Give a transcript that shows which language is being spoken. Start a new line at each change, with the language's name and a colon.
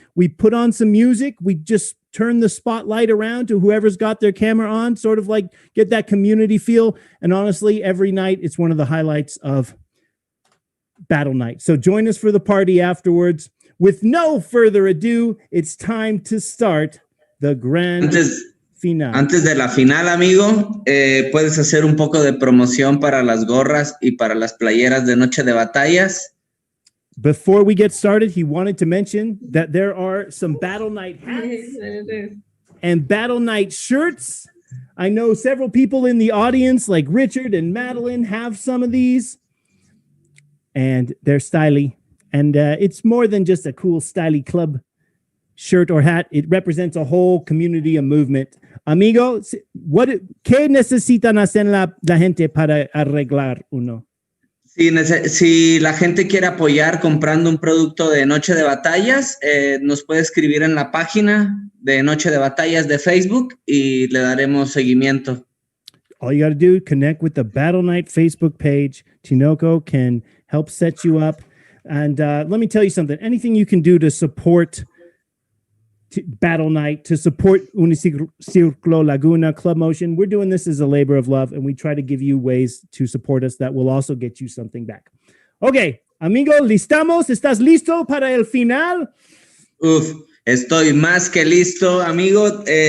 English: We put on some music. We just turn the spotlight around to whoever's got their camera on, sort of like get that community feel. And honestly, every night, it's one of the highlights of Battle Night. So join us for the party afterwards. With no further ado, it's time to start the grand final.
Spanish: Antes de la final, amigo, puedes hacer un poco de promoción para las gorras y para las playeras de Noche de Batallas.
English: before we get started, he wanted to mention that there are some Battle Night hats and Battle Night shirts. I know several people in the audience, like Richard and Madeline, have some of these, and they're styly. And it's more than just a cool, styly club shirt or hat. It represents a whole community, a movement.
Spanish: Amigo, ¿qué necesitan hacer la gente para arreglar uno? Si la gente quiere apoyar comprando un producto de Noche de Batallas, nos puede escribir en la página de Noche de Batallas de Facebook y le daremos seguimiento.
English: All you got to do, connect with the Battle Night Facebook page. Tinoco can help set you up. And let me tell you something. Anything you can do to support Battle Night, to support Uniciclo Laguna Club Motion, we're doing this as a labor of love, and we try to give you ways to support us that will also get you something back.
Spanish: Okay, amigo, ¿listamos? ¿Estás listo para el final? Estoy más que listo, amigo.